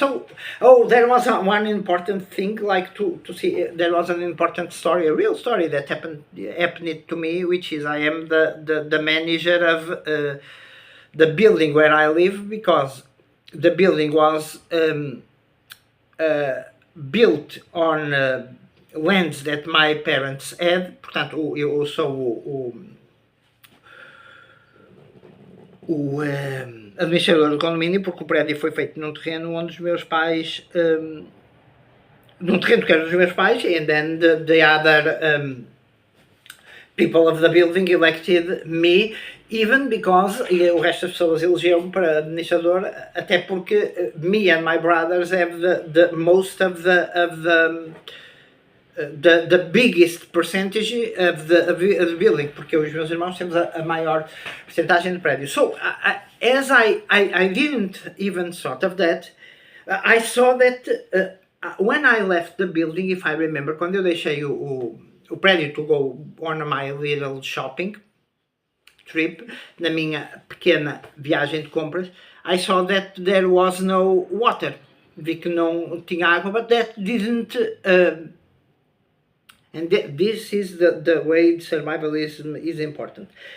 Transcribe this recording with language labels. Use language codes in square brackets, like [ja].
[en] So, there was one important thing, like to see, there was an important story, a real story that happened to me, which is I am the manager of the building where I live, because the building was built on lands that my parents had. [pt] Portanto, eu sou o administrador do condomínio, porque o prédio foi feito num terreno onde os meus pais, num terreno que era dos meus pais, [en] and then the other people of the building elected me, even because, [pt] e o resto das pessoas elegeu-me para administrador, até porque [en] me and my brothers have the most of the biggest percentage of the building, [pt] porque os meus irmãos temos a maior percentagem de prédio. [en] So, as I didn't even thought of that, I saw that when I left the building, if I remember, [pt] quando eu deixei o prédio [en] to go on my little shopping trip, [pt] na minha pequena viagem de compras, [en] I saw that there was no water. [pt] Vi que não tinha água, [en] but that didn't... and this is the way survivalism is important.